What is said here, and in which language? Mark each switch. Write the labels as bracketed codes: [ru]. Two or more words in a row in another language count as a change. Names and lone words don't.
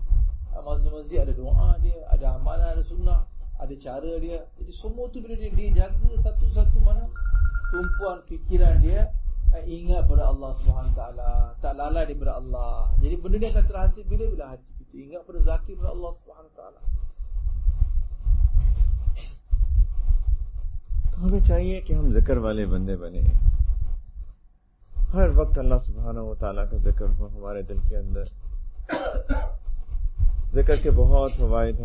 [ms] Masuk masjid ada doa dia, ada amalan, ada sunnah, ada cara dia. Jadi semua tu bila dia jaga satu-satu, mana tumpuan fikiran dia ingat pada Allah SWT, tak lalai daripada Allah. Jadi benda ni akan terhasil bila hati kita ingat pada zakir pada Allah SWT. [ur] تو ہمیں چاہیے کہ ہم ذکر والے بندے بنیں، ہر وقت [ar] الله سبحانه وتعالى [ur] کا ذکر ہو ہمارے دل کے اندر. ذکر کے بہت فوائد ہیں.